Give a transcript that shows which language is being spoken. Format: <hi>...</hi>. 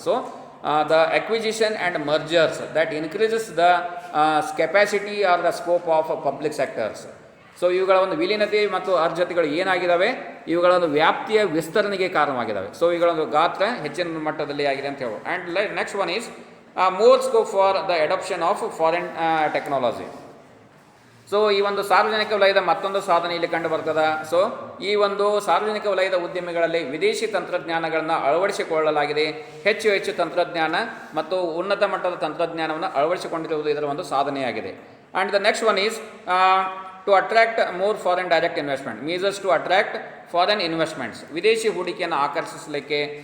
<en>So the acquisition and mergers that increases the capacity or the scope of public sectors.</en> <kn>So ಇವುಗಳ ಒಂದು ವಿಲೀನತೆ ಮತ್ತು ಅರ್ಹತೆಗಳು ಏನಾಗಿದ್ದಾವೆ, ಇವುಗಳ ಒಂದು ವ್ಯಾಪ್ತಿಯ ವಿಸ್ತರಣೆಗೆ ಕಾರಣವಾಗಿದ್ದಾವೆ. ಸೊ ಇವುಗಳ ಒಂದು ಗಾತ್ರ ಹೆಚ್ಚಿನ ಮಟ್ಟದಲ್ಲಿ ಆಗಿದೆ ಅಂತ ಹೇಳೋದು.</kn> <en>And next one is more scope for the adoption of foreign technology.</en> <kn>So ಈ ಒಂದು ಸಾರ್ವಜನಿಕ ವಲಯದ ಮತ್ತೊಂದು ಸಾಧನೆ ಇಲ್ಲಿ ಕಂಡು ಬರ್ತದೆ. ಸೊ ಈ ಒಂದು ಸಾರ್ವಜನಿಕ ವಲಯದ ಉದ್ಯಮಿಗಳಲ್ಲಿ ವಿದೇಶಿ ತಂತ್ರಜ್ಞಾನಗಳನ್ನು ಅಳವಡಿಸಿಕೊಳ್ಳಲಾಗಿದೆ. ಹೆಚ್ಚು ತಂತ್ರಜ್ಞಾನ ಮತ್ತು ಉನ್ನತ ಮಟ್ಟದ ತಂತ್ರಜ್ಞಾನವನ್ನು ಅಳವಡಿಸಿಕೊಂಡಿರುವುದು ಇದರ ಒಂದು ಸಾಧನೆಯಾಗಿದೆ.</kn> <en>and the next one is to attract more foreign direct investment, measures to attract foreign investments,</en> <kn>ವಿದೇಶಿ ಹೂಡಿಕೆಯನ್ನು ಆಕರ್ಷಿಸಲಿಕ್ಕೆ.</kn>